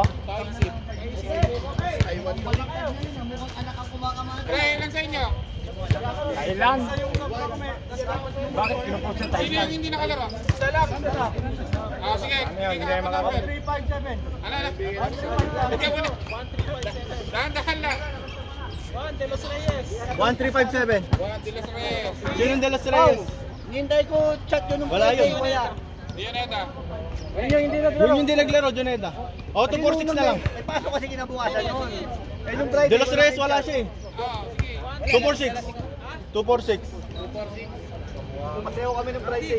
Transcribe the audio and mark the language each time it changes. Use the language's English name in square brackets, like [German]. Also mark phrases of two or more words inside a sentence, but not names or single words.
[Filipino] Taisip. Pre, ilan sa inyo? Thailand. Bakit pinupost yung Sino yung Thailand? hindi nakalaro? Sige. Ano yun? Hindi Bigyan kayo ka makakapit. number. Ano? Bigyan mo na. Dahan-dahan lang. 1, De Los Reyes. 1357. Juan de los Reyes. Sino yung De Los Reyes? Nintay ko chat yun nung Wala yun. Dioneta. Yun yung di naglaro, Joneda. O, 246 na lang. May pasok kasi kinabukasan yun. De Los Reyes wala siya eh. Sige. 246. Pasayaw kami ng Friday.